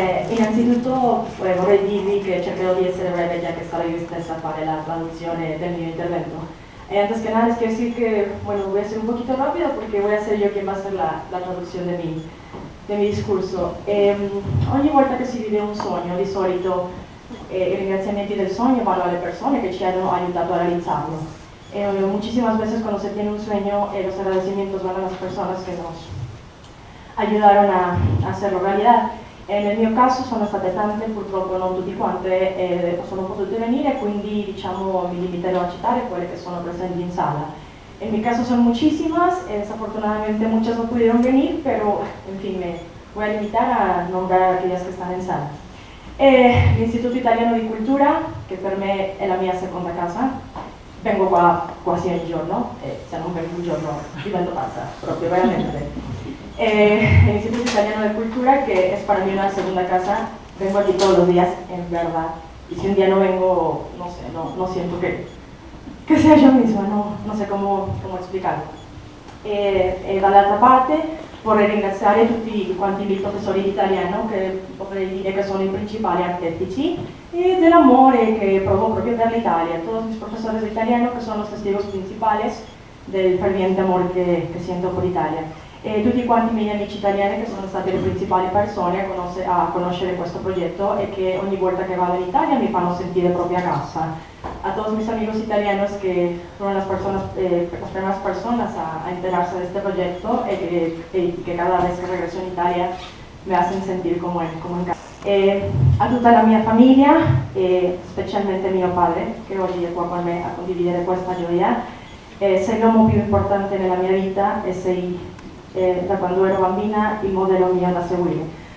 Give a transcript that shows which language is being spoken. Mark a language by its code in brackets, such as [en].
[it] Innanzitutto vorrei dirvi che cercherò di essere breve, [es] ya que [it] sarò io stessa a fare la traduzione del mio intervento. [es] Antes que nada, es que decir que, bueno, voy a ser un poquito rápido porque voy a ser yo quien va a hacer la traduzione de mi discorso. [it] Ogni volta che si vive un sogno, di solito i ringraziamenti del sogno vanno alle persone che ci hanno aiutato a realizzarlo. [es] Muchísimas veces cuando se tiene un sueño, los agradecimientos van a las personas que nos ayudaron a hacerlo realidad. [it] Nel mio caso sono state tante, purtroppo non tutti quante sono potute venire, quindi diciamo mi limiterò a citare quelle che sono presenti in sala. [es] En mi caso son muchísimas, desafortunadamente muchas no pudieron venir, pero en fin, me voy a limitar a nombrar a aquellas [it] che stanno in sala. L'Istituto Italiano di Cultura, che per me è la mia seconda casa, vengo qua quasi ogni giorno, se non vengo un giorno divento pazza, proprio veramente. [es] El Instituto Italiano de Cultura, que es para mí una segunda casa, vengo aquí todos los días, en verdad, y si un día no vengo, no sé, no siento que sea yo misma, no sé cómo explicarlo. [it] Dall'altra parte vorrei ringraziare tutti quanti i professori di italiano, che potrei dire che sono i principali archetici dell'amore que provo proprio per l'Italia, [es] todos mis profesores de italiano que son los testigos principales del ferviente amor que siento por Italia. [it] Tutti quanti i miei amici italiani che sono stati le principali persone a conoscere questo progetto e che ogni volta che vado in Italia mi fanno sentire proprio a casa. [es] A todos mis amigos italianos que son las primeras personas a enterarse de este proyecto y que cada vez que regreso en Italia me hacen sentir como en casa. [it] A tutta la mia famiglia, specialmente mio padre, che oggi è qua con me a condividere questa gioia, sei l'uomo più importante nella mia vita e sei, da quando ero bambina, il modello mio da seguire.